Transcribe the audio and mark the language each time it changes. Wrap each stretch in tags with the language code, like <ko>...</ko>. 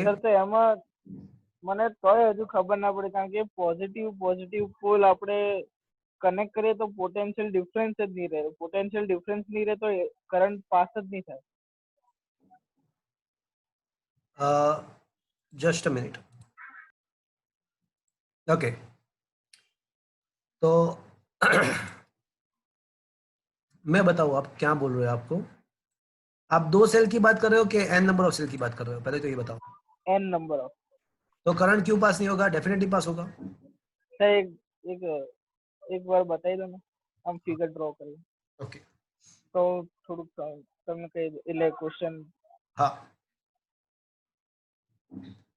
<gu>Sir તો એમાં મને તોય હજુ ખબર ના પડે, કારણ કે પોઝિટિવ પોલ આપણે કનેક્ટ કરીએ તો પોટેન્શિયલ ડિફરન્સ જ નહીં રહે, પોટેન્શિયલ ડિફરન્સ નહીં રહે તો કરંટ પાસ જ નહીં થાય.</gu> <en>Just a minute.</en> <hi>ओके, तो मैं बताऊँ आप क्या बोल रहे हो। आपको, आप 2 सेल की बात कर रहे हो कि n नंबर ऑफ सेल की बात कर रहे हो? पहले तो ये बताओ।</hi> <en>N number of.</en> <hi>तो करंट क्यों पास नहीं होगा? डेफिनेटली पास होगा।</hi> <gu>સર એક વાર બતાવી દો ને, આમ ફિગર ડ્રો કરી</gu> <en>okay,</en> <gu>તો થોડુંક તમને કહી દો, એટલે ક્વેશ્ચન.</gu> <hi>हाँ</hi>